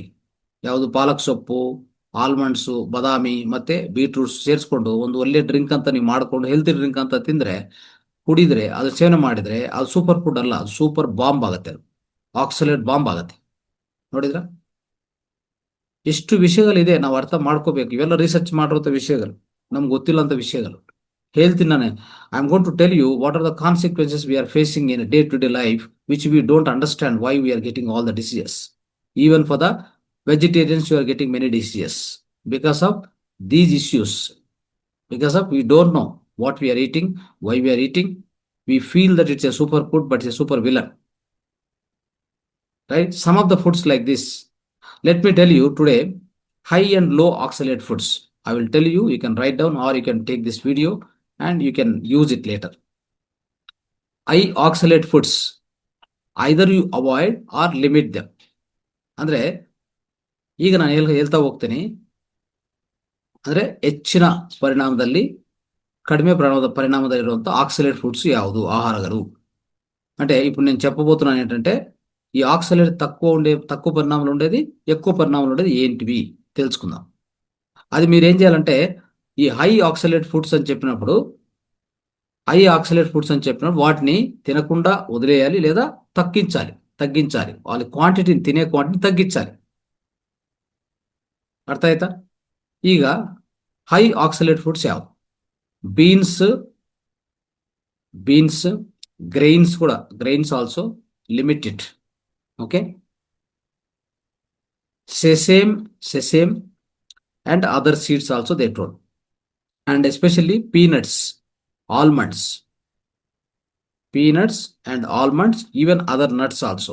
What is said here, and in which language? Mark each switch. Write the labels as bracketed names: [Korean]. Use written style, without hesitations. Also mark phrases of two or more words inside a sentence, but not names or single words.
[Kannada] ಯಾವುದು ಪಾಲಕ್ ಸೊಪ್ಪು, ಆಲ್ಮಂಡ್ಸು, ಬಾದಾಮಿ ಮತ್ತೆ ಬೀಟ್ರೂಟ್ಸ್ ಸೇರಿಸ್ಕೊಂಡು ಒಂದು ಒಳ್ಳೆ ಡ್ರಿಂಕ್ ಅಂತ ನೀವು ಮಾಡ್ಕೊಂಡು [English] healthy drink [Kannada] ಅಂತ ತಿಂದ್ರೆ, ಕುಡಿದ್ರೆ, ಅದು ಸೇವನೆ ಮಾಡಿದ್ರೆ ಅದು [English] super food [Kannada] ಅಲ್ಲ, ಅದು [English] super bomb [Kannada] ಆಗುತ್ತೆ, ಅದು [English] oxalate bomb [Kannada] ಆಗುತ್ತೆ. ನೋಡಿದ್ರ ಎಷ್ಟು ವಿಷಯಗಳಿದೆ, ನಾವು ಅರ್ಥ ಮಾಡ್ಕೋಬೇಕು. ಇವೆಲ್ಲ ರಿಸರ್ಚ್ ಮಾಡಿರೋ ವಿಷಯಗಳು, ನಮ್ಗೆ ಗೊತ್ತಿಲ್ಲ ಅಂತ ವಿಷಯಗಳು. [English] ಹೇಳ್ತೀನಿ I am gonna tell you what are the consequences we are facing in day to day life which we don't understand why we are getting all the diseases. even for the vegetarians you are getting many diseases because of these issues. Because of we don't know what we are eating, why we are eating. We feel that it's a super food, but it's a super villain. Right? Some of the foods like this. Let me tell you today, high and low oxalate foods. I will tell you, you can write down or you can take this video and you can use it later. High oxalate foods, either you avoid or limit them. [Kannada] ಅಂದ್ರೆ ಈಗ ನಾನು ಹೇಳ್ತಾ ಹೋಗ್ತೀನಿ. ಅಂದ್ರೆ ಹೆಚ್ಚಿನ ಪರಿಣಾಮದಲ್ಲಿ, ಕಡಿಮೆ ಪರಿಣಾಮದಲ್ಲಿರುವಂಥ [English] oxalate foods [Kannada] ಯಾವುದು ಆಹಾರಗಳು [Telugu] అంటే, ఇప్పుడు నేను చెప్పబోతున్నాను ఏంటంటే ఈ ఆక్సలేట్ తక్కువ పరిణామాలు ఉండేది, ఎక్కువ పరిణామాలు ఉండేది ఏంటివి తెలుసుకుందాం. అది మీరు ఏం చేయాలంటే, ఈ [English] high oxalate foods [Telugu] అని చెప్పినప్పుడు వాటిని తినకుండా వదిలేయాలి లేదా తగ్గించాలి. వాళ్ళ క్వాంటిటీని, తినే క్వాంటిటీని తగ్గించాలి. [Kannada] ಅರ್ಥ ಆಯ್ತಾ? ಈಗ [English] high oxalate foods [Kannada] ಯಾವು? [English] beans, grains kuda, grains also limit it. Okay, sesame and other seeds also they told, and especially peanuts and almonds, even other nuts also.